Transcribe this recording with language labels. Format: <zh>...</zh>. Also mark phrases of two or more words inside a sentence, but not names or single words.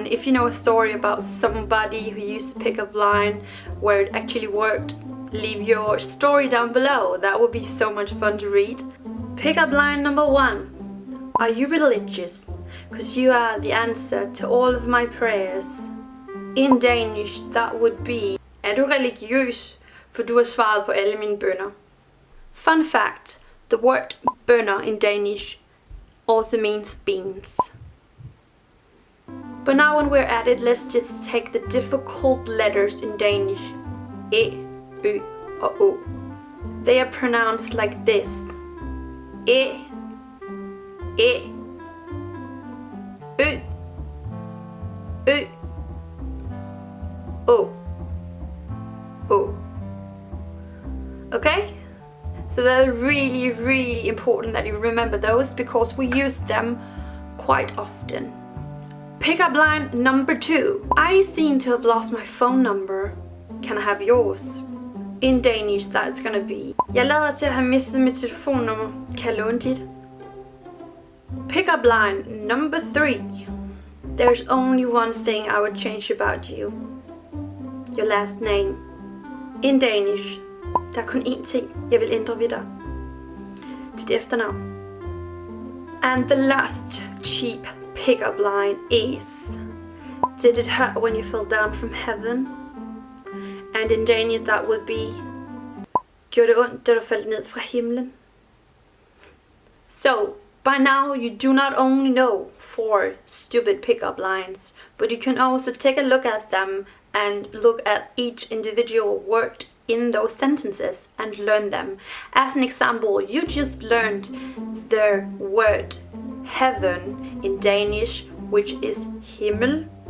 <en>If you know a story about somebody who used a pickup line where it actually worked, leave your story down below. That would be so much fun to read. Pickup line number 1. Are you religious? Because you are the answer to all of my prayers. In Danish, that would be:</en> <da>er du religiøs? For du har svaret på alle mine bønner.</da> <en>Fun fact, the word bønner in Danish also means beans. But now when we're at it, let's just take the difficult letters in Danish.</en> <da>E, ø og o.</da> <en>They are pronounced like this.</en> <da>E, e, ø, ø, o.</da> <en>Oh. Okay? So they're really important that you remember those because we use them quite often. Pickup line number 2. I seem to have lost my phone number. Can I have yours? In Danish, that's gonna be:</en> <da>jeg lader til at have mistet mit telefonnummer. Kan jeg låne dit?</da> <en>Pickup line number 3. There's only one thing I would change about you. Your last name. In Danish,</en> <da>der er kun én ting, jeg vil ændre ved dig. Dit efternavn.</da> <en>And the last cheap pickup line is: did it hurt when you fell down from heaven? And in Danish that would be:</en> <da>gjorde ondt, da du faldt ned fra himlen?</da> <en>So, by now you do not only know 4 stupid pickup lines, but you can also take a look at them and look at each individual word in those sentences and learn them. As an example, you just learned the word heaven in Danish, which is himmel.</en>